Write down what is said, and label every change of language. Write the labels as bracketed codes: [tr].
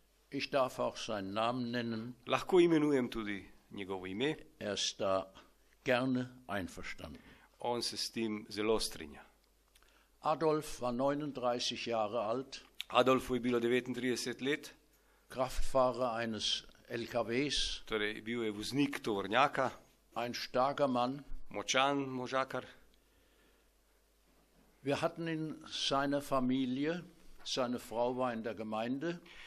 [de] Ich darf auch seinen Namen nennen. [sl] Lahko imenujem tudi njegovo ime. [de] Er ist da gerne einverstanden. [sl] On se s tem zelo strinja. [de] Adolf war 39 Jahre alt. [sl] Adolfu je bilo 39 let. [de] Kraftfahrer eines LKWs. [sl] Torej bil je voznik tovornjaka. [de] Ein starker Mann. [sl] Močan možakar. [de] Wir hatten in seiner Familie, seine Frau war in der Gemeinde.